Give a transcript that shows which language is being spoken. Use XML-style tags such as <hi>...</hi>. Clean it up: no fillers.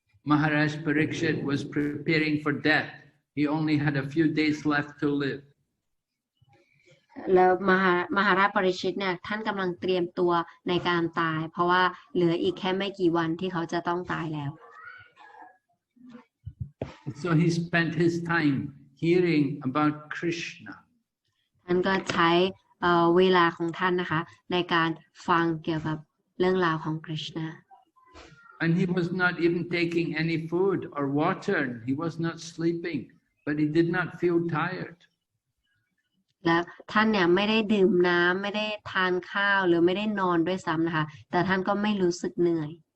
<en>Maharaj Parikshit was preparing for death. He only had a few days left to live.</en> <th>แล้วมหาราชปริชิตเนี่ยท่านกำลังเตรียมตัวในการตายเพราะว่าเหลืออีกแค่ไม่กี่วันที่เขาจะต้องตายแล้ว</th> <en>So he spent his time hearing about Krishna.</en> <th>ท่านก็ใช้เวลาของท่านนะคะในการฟังเกี่ยวกับเรื่องราวของ Krishna.</th> <en>And he was not even taking any food or water. He was not sleeping, but he did not feel tired.</en> <th>แล้วท่านเนี่ยไม่ได้ดื่มน้ำไม่ได้ทานข้าวหรือไม่ได้นอนด้วยซ้ำนะคะแต่ท่านก็ไม่รู้สึกเหนื่อย</th>